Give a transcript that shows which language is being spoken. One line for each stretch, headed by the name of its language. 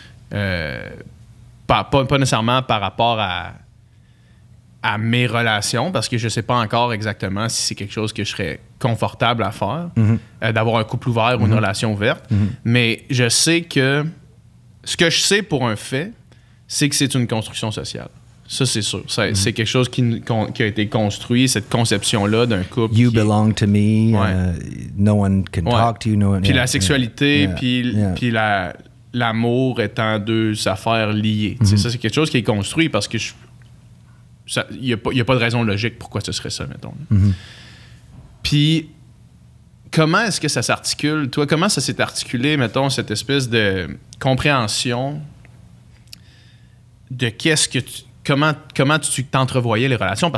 French: Pas nécessairement par rapport à mes relations, parce que je ne sais pas encore exactement si c'est quelque chose que je serais confortable à faire, d'avoir un couple ouvert ou une relation ouverte. Mais je sais que ce que je sais pour un fait, c'est que c'est une construction sociale. Ça, c'est sûr. C'est quelque chose qui a été construit, cette conception-là d'un couple.
English: You belong to me, no one can talk to you. No one,
French: puis la sexualité, puis l'amour étant deux affaires liées. Ça, c'est quelque chose qui est construit parce que il n'y a pas de raison logique pourquoi ce serait ça, mettons. Puis, comment est-ce que ça s'articule? Toi, comment ça s'est articulé, mettons, cette espèce de compréhension de comment tu t'entrevoyais les relations?